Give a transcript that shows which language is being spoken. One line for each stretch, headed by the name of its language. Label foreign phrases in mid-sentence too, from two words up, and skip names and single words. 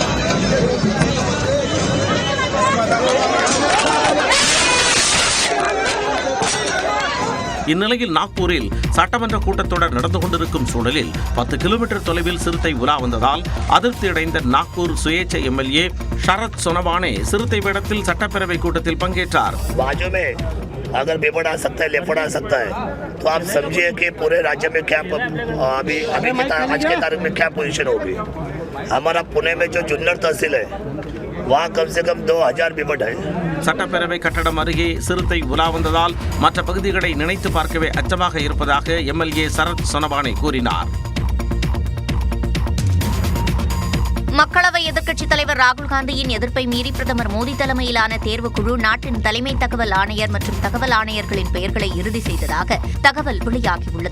Tamil: இந்நிலையில் நாக்பூரில் சட்டமன்ற கூட்டத்தொடர் நடந்து கொண்டிருக்கும் சூழலில் 10 கிலோமீட்டர் தொலைவில் சிறுத்தை உலா வந்ததால் அதிருப்தியடைந்த நாக்பூர் சுயேட்சை MLA ஷரத் சொனவானே சிறுத்தை வேடத்தில் சட்டப்பேரவை கூட்டத்தில் பங்கேற்றார்.
Hindi: अगर बिबड़ आ सकता है, लेफड़ आ सकता है, तो आप समझिए कि पूरे राज्य में क्या अभी आज के तारीख में क्या पोजीशन होगी। हमारा पुणे में जो जुन्नर तहसील है वहाँ कम से कम 2000 बिबड़ है।
Tamil: சட்டப்பேரவை கட்டடம் அருகே சிறுத்தை உலா வந்ததால் மற்ற பகுதிகளை நினைத்து பார்க்கவே அச்சமாக இருப்பதாக எம்எல்ஏ சரத் சொனபானே கூறினார். மக்களவை எதிர்க்கட்சித் தலைவர் ராகுல் காந்தியின் எதிர்ப்பை மீறி பிரதமர் மோடி தலைமையிலான தேர்வுக்குழு நாட்டின் தலைமை தகவல் ஆணையர் மற்றும் தகவல் ஆணையர்களின் பெயர்களை இறுதி செய்ததாக தகவல் வெளியாகியுள்ளது.